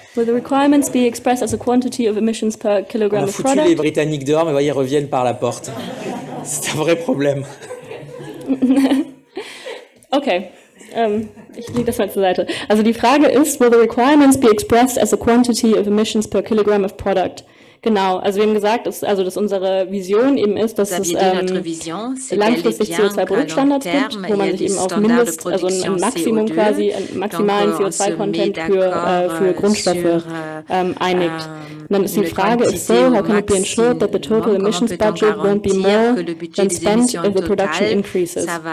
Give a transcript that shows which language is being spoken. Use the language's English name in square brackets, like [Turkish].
[English] Will the requirements be expressed as a quantity of emissions per kilogram of product? [French] On a foutu les Britanniques dehors, mais voyez, ils reviennent par la porte. C'est un vrai problème. [English] Okay. [German] Ich lege das mal zur Seite. Also die Frage ist, [English] will the requirements be expressed as a quantity of emissions per kilogram of product? [German] Genau, also wir haben gesagt, dass unsere Vision eben ist, dass es langfristig CO2-Produktstandards gibt, wo man sich eben auf ein Maximum quasi, einen maximalen CO2-Content für Grundstoffe einigt. Und dann ist die Frage, [English] if so, how can it be ensured that the total emissions budget won't be more than spent if the production increases?